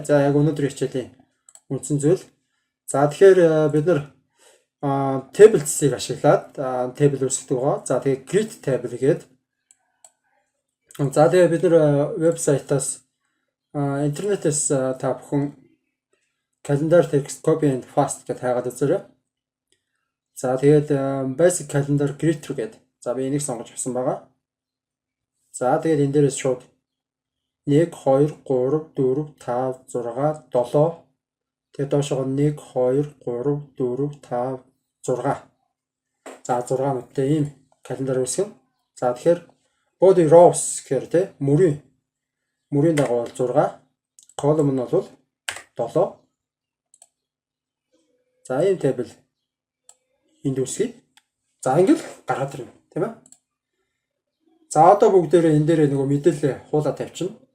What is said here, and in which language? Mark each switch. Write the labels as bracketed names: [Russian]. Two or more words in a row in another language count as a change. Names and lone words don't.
[Mongolian] За яг өнөөдрийн хичээлийн үндсэн зүйл. За тэгэхээр бид нар tables-ийг ашиглаад table үүсгдэг байгаа. За тэгээ [English] create table [Mongolian] гээд. За тэгээ бид нар вебсайтаас интернетээс та бүхэн [English] calendar text copy and paste [Mongolian] гэж хайгаад үзээрэй. За тэгээд [English] basic calendar creator [Mongolian] гээд. За би энийг сонгож авсан байгаа. За тэгээд энэ дээрээс шууд 1 2 3 4 5 6 7 тэгээд доошоо 1 2 3 4 5 6. За 6 нүдтэй ийм календар үүсгэн. За тэгэхээр [English] body rows [Mongolian] гэхээр те мөрийн дагуу бол 6, column нь бол 7. За ийм table энд үүсгэе. За ингээл гараад ирнэ, тийм ээ. За одоо бүгдээрээ энэ дээрээ нөгөө мэдээлэл хуулаад тавьчихна.